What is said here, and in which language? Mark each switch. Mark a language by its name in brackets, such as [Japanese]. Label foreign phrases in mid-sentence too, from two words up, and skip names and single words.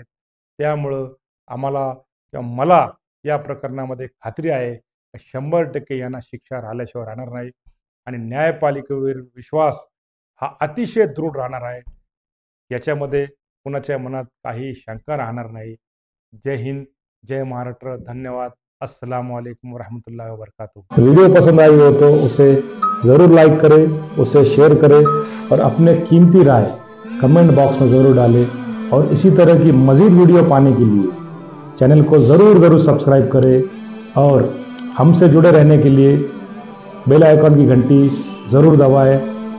[Marathi] त्यामुळं मला या प्रकरणामध्ये खात्री आहे 100% यांना शिक्षा राहिल्याशिवाय राहणार नाही आणि न्यायपालिकेवर विश्वास हा अतिशय दृढ राहणार आहे, याच्यामध्ये कुणाच्या मनात काही शंका राहणार नाही। जय हिंद, जय महाराष्ट्र, धन्यवाद। [Arabic] السلام عليكم ورحمة الله وبركاته. [Hindi] वीडियो पसंद आई हो तो उसे ज़रूर लाइक करें, उसे शेयर करें और अपने कीमती राय [English] comment box [Hindi] में ज़रूर डालें। और इसी तरह की मज़ीद वीडियो पाने के लिए चैनल को ज़रूर सब्सक्राइब करें और हमसे जुड़े रहने के लिए [English] bell icon [Hindi] की घंटी ज़रूर दबाएं।